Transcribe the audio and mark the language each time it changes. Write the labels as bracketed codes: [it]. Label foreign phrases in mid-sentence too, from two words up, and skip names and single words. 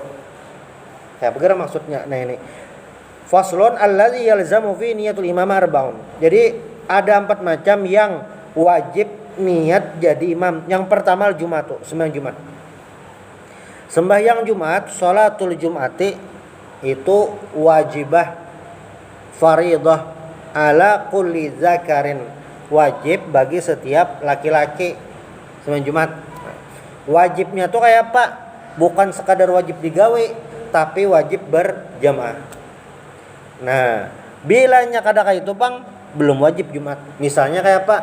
[id] Ya, bagaimana maksudnya? Nah, ini [ar] فصل الذي يلزم في نية الإمام أربع. [id] Jadi ada 4 macam yang wajib niat jadi imam. Yang pertama Jumatu, sembahyang Jumat. Sembahyang Jumat, [ar] صلاة الجمعة [id] itu [ar] واجبة فريضة على كل ذكر, [id] wajib bagi setiap laki-laki. [bjn] Sembahyang Jumat wajibnya tuh kayak apa? Bukan sekadar wajib digawe, tapi wajib berjamaah. Nah, bilanya kada kayak itu bang, belum wajib Jumat. Misalnya kayak apa?